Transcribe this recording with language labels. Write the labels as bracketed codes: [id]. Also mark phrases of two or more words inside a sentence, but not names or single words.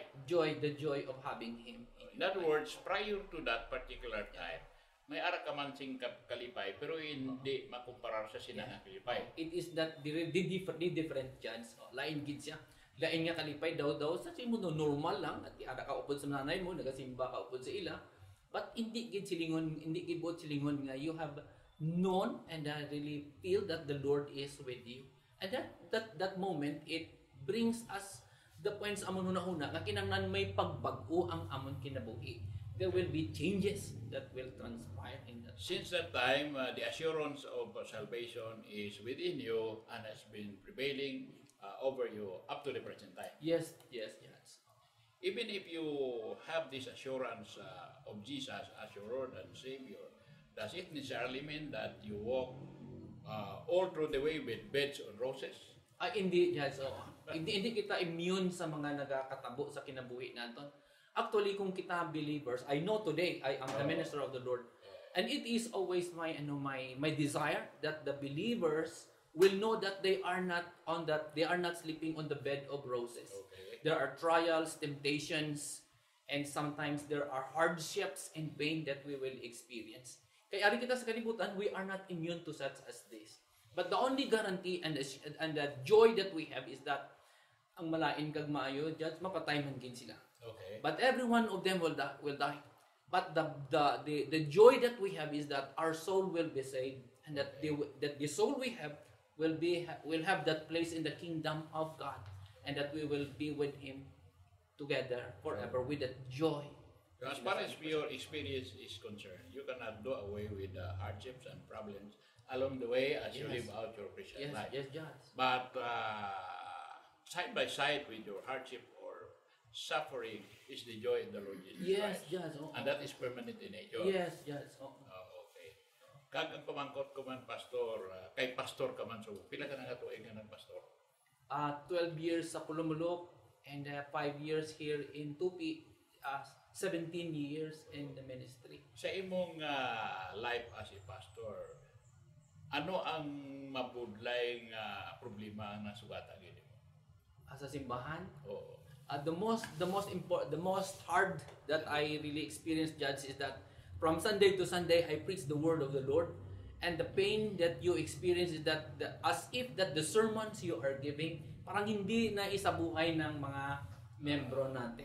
[en] The joy of having Him. In other words, prior to that particular time, [hil] may ara ka man sing kalipay pero hindi makumparar sa sinang kalipay. [en] It is that the different chance. [hil] Lain gid siya. Lain nga kalipay daw sa simo normal lang at ara ka upod sa nanay mo, nagasimba ka upod sa ila. [en] But [hil] hindi gid buot silingon nga [en] you have known and really feel that the Lord is with you. And that moment, it brings us the points [hil] amon una nga kinahanglan may pagbag-o ang amon kinabuhi. [en] There will be changes that will transpire in that. Since that time, the assurance of salvation is within you and has been prevailing over you up to the present time. Yes. Even if you have this assurance of Jesus as your Lord and Savior, does it necessarily mean that you walk all through the way with beds on roses? [hil] Hindi, yes. Hindi kita immune sa mga nagakatabo sa kinabuhi naton. [en] Actually, [hil] kung kita [en] believers, I know today I am the minister of the Lord, and it is always my desire that the believers will know that they are not sleeping on the bed of roses. Okay. There are trials, temptations, and sometimes there are hardships and pain that we will experience. [hil] Kaya ari kita sa kalibutan, [en] we are not immune to such as this. But the only guarantee and the joy that we have is that [hil] ang malain kag maayo, Judge, mapatay man gid sila. [en] Okay. But every one of them will die. But the joy that we have is that our soul will be saved, and that the soul we have will have that place in the kingdom of God, and that we will be with Him together forever with that joy. As far as your experience is concerned, you cannot do away with the hardships and problems along the way as you Yes. live out your Christian life. Yes, Judge. But side by side with your hardship or suffering is the joy in the Lord Jesus Yes, Christ. Judge. Oh, And that is permanent in nature. yes, Judge. Oh. Okay. [hil] Kag ang pamangkot ko man, Pastor, kay Pastor ka man, so pila ka na katuig nga ng Pastor? [en] 12 years sa Pulumulok and 5 years here in Tupi, 17 years in the ministry. [hil] Sa imong life [en] as a pastor, [hil] ano ang mabudlay nga problema ang nasugata gid mo? Sa simbahan, Oo. [en] the most hard that I really experienced, Judge, is that from Sunday to Sunday I preach the word of the Lord, and the pain that you experience is that as if that the sermons you are giving [tl] parang hindi na isabuhay ng mga membro natin.